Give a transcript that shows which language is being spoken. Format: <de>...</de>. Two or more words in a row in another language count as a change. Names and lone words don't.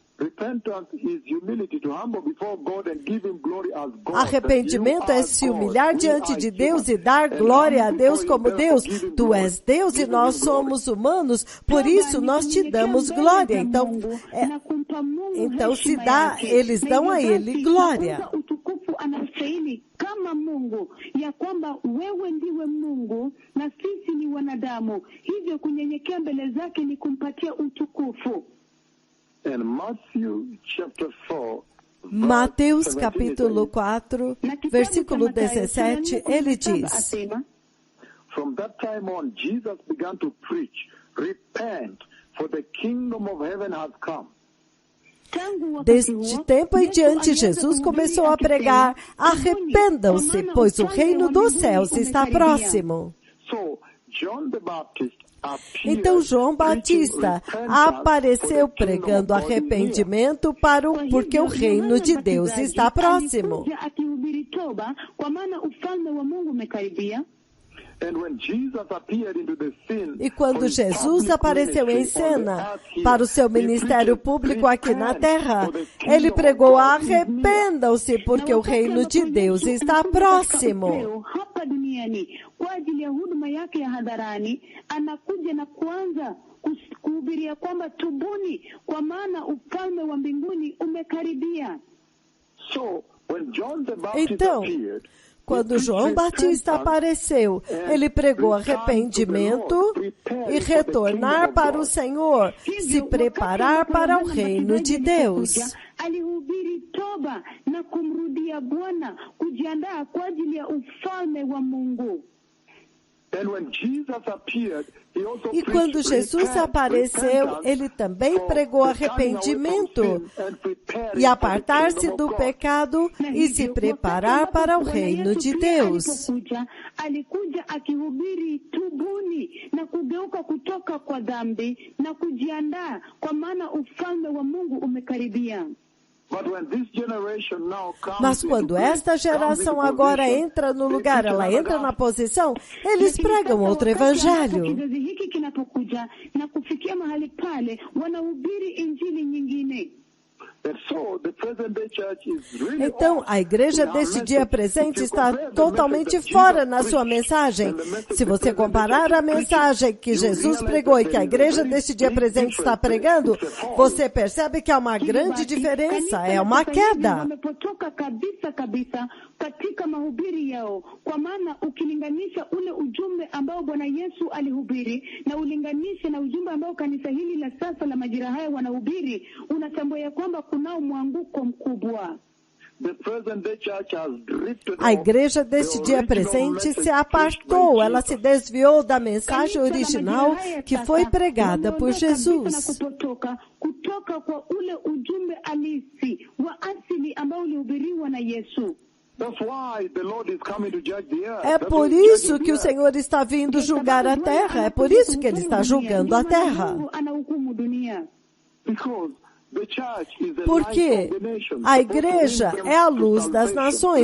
<pt>Arrependimento é se humilhar diante de Deus e dar glória a Deus como Deus. Tu és Deus e nós somos humanos, por isso nós te damos glória. Então se dá, eles dão a Ele glória.</pt> <sw>Kama Mungu, ya kwamba wewe ndiwe Mungu na sisi ni wanadamu, hivyo kunyenyekea mbele zake ni kumpatia utukufu.</sw> <pt>Mateus capítulo 4, versículo 17, ele diz:</pt> <en>From that time on, Jesus began to preach, repent, for the kingdom of heaven has come.</en> <pt>Desde tempo em diante, Jesus começou a pregar: arrependam-se, pois o reino dos céus está próximo. Então João Batista apareceu pregando arrependimento porque o reino de Deus está próximo. E quando Jesus apareceu em cena para o seu ministério público aqui na terra, ele pregou: arrependam-se porque o reino de Deus está próximo.</pt> <sw>Kwa ajili ya huduma yake ya hadharani, anakuja na kuanza kuhubiria kwamba tubuni, kwa maana ufalme wa mbinguni umekaribia.</sw> <pt>Então, quando João Batista apareceu, ele pregou arrependimento e retornar para o Senhor, se preparar para o reino de Deus.</pt> <sw>Alihubiri toba na kumrudia Bwana, kujiandaa kwa ajili ya ufalme wa Mungu.</sw> <pt>E quando Jesus apareceu, ele também pregou arrependimento e apartar-se do pecado e se preparar para o reino de Deus.</pt> <sw>Alikuja akihubiri tubuni na kugeuka kutoka kwa dhambi na kujiandaa, kwa maana ufalme wa Mungu umekaribia.</sw> <pt>Mas quando esta geração agora entra no lugar, ela entra na posição, eles pregam outro evangelho. Então, a igreja deste dia presente está totalmente fora na sua mensagem. Se você comparar a mensagem que Jesus pregou e que a igreja deste dia presente está pregando, você percebe que há uma grande diferença, é uma queda.</pt> <sw>Katika mahubiri yao, kwa maana ukilinganisha ule ujumbe ambao Bwana Yesu alihubiri na ulinganisha na ujumbe ambao kanisa hili la sasa la majira haya wanahubiri, unatambua ya kwamba kunao mwanguko mkubwa.</sw> <pt>A igreja deste dia presente se apartou, ela se desviou da mensagem original que foi pregada por Jesus.</pt> <sw>Kutoka kwa ule ujumbe halisi wa asili ambao ulihubiriwa na Yesu.</sw> <pt>É por isso que o Senhor está vindo julgar a terra. É por isso que Ele está julgando a terra. Porque a igreja é a luz das nações.</pt>